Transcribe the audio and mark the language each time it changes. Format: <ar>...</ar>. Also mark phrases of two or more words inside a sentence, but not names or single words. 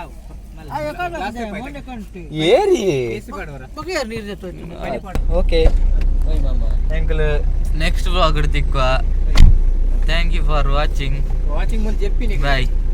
<kn>ಏರಿ</kn> <en>okay uncle next vlog</en> <kn>ಇಡ್ತಿಕ್ವ</kn> <en>thank you for watching bye</en>